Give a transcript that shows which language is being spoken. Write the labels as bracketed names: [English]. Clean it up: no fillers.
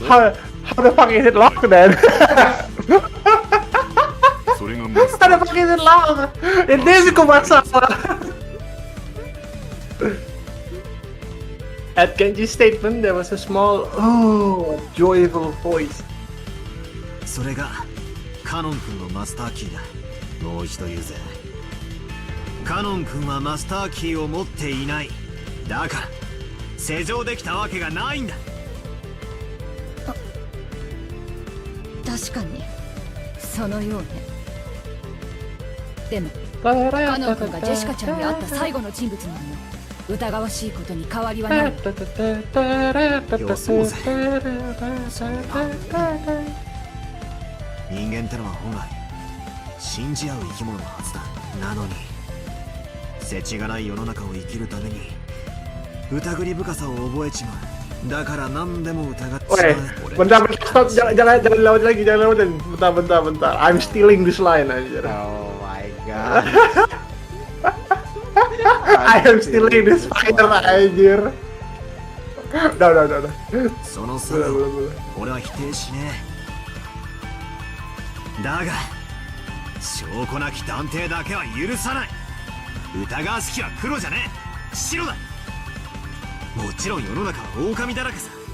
[English] How the fuck is it locked then? [Japanese] それがマスタ [English] How the fuck is it locked? [Indonesian] Ini sih masalah. [English] At Genji's statement, there was a small, joyful voice. [Japanese] それがカノン君のマスターキーだ。もう一度言うぜ。カノン君はマスターキーを持っていない。だから施錠できたわけがないんだ。確かにそのようね。でもカノン君がジェシカちゃんに会った最後の人物なのよ。疑わしいことに変わりはない。予想ぜ。人間ってのは本来信じ合う生き物のはずだ。なのに世知がない世の中を生きるために疑り深さを覚えちまう。だから何でも疑っちまう。 [Indonesian] Bentar, stop, jangan lewat lagi, jangan lewatin. Bentar. [English] I'm stealing this line aja. Oh my god. I am still in this fighter, anjir. [Indonesian] Udah. [Japanese] その差を俺は否定しねえ。だが証拠なき断定だけは許さない。疑わしきは黒じゃねえ、白だ。もちろん世の中は狼だらけさ。